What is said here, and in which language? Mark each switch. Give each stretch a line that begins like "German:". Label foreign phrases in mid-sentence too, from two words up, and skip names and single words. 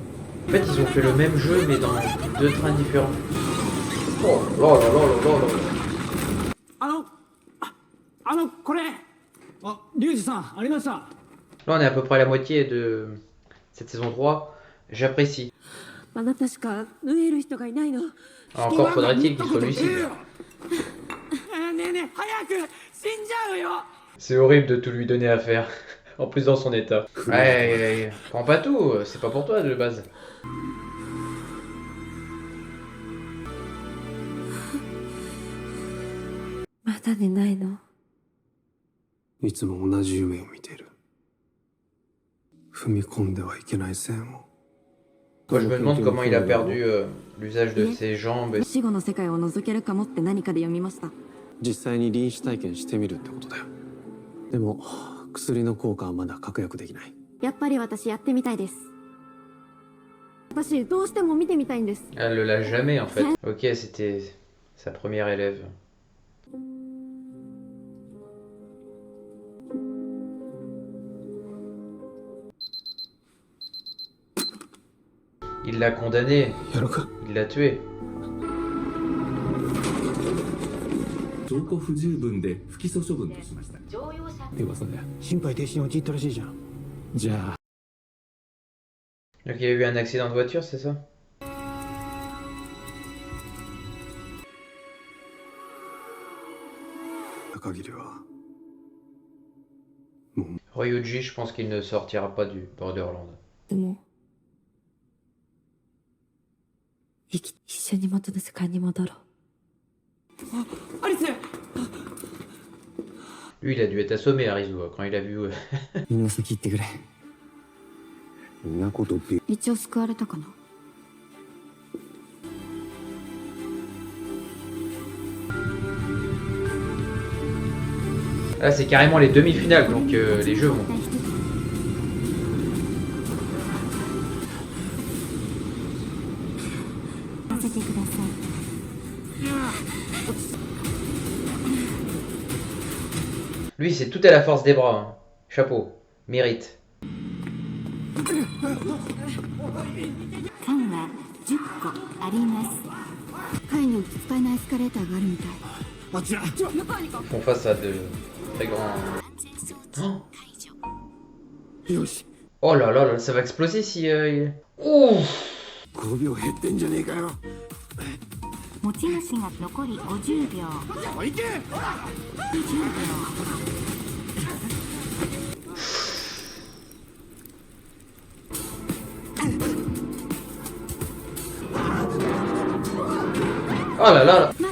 French: En fait, ils ont fait le même jeu, mais dans 2 trains différents. Oh là là là là là là.
Japanese: これあ、リュウジさん、ありました。
French: Là, on est à peu près à la moitié de cette saison 3. J'apprécie.
Japanese: あなたしか縫える人がいないの。
French: Encore faudrait-il qu'il soit lucide.
Japanese: ねえねえ、早く死んじゃうよ。
French: C'est horrible de tout lui donner à faire. En plus dans son état. Ouais, prends pas tout, c'est pas pour toi de base.
Japanese: まだ寝ないの？いつも同じ夢を見ている。踏み込んではいけない線を。
French: Moi, je me demande comment il a perdu l'usage de ses jambes.
Japanese: 死後の世界を覗けるかもって何かで読みました。実際に臨死体験してみるってことだよ。でも薬の効果はまだ確約できない。やっぱり私やってみたいです。私どうしても見てみたいんです。
French: Elle le lâche jamais en fait. Ok, c'était sa première élève. Il l'a condamné. Il l'a tué.
Japanese: 証拠不十分で不起訴処分としました。噂で心肺停止に陥ったらしいじゃん。じゃあ。
French: Donc il a eu un accident de voiture, c'est ça? Ryuji, je pense qu'il ne sortira pas du Borderland.
Japanese: でも一緒に元の世界に戻ろう。
French: Lui, il a dû être assommé, Arizu, quand il a vu.
Japanese: みんな先行ってくれ。そんなことって。一応救われたかな。
French: Là, c'est carrément les demi-finales, donc les jeux vont. Lui, c'est tout à la force des bras. Hein. Chapeau. Mérite.
Japanese: 缶は10個あります。階に使えないエスカレーターがあるみたい。
French: Ils font face à de très grands. Oh là là, là, ça va exploser si. Ouh!
Japanese: 5 秒減ってんじゃねえかよ。持ち主が残り50秒。いけ！ 10秒。
French: Oh là là!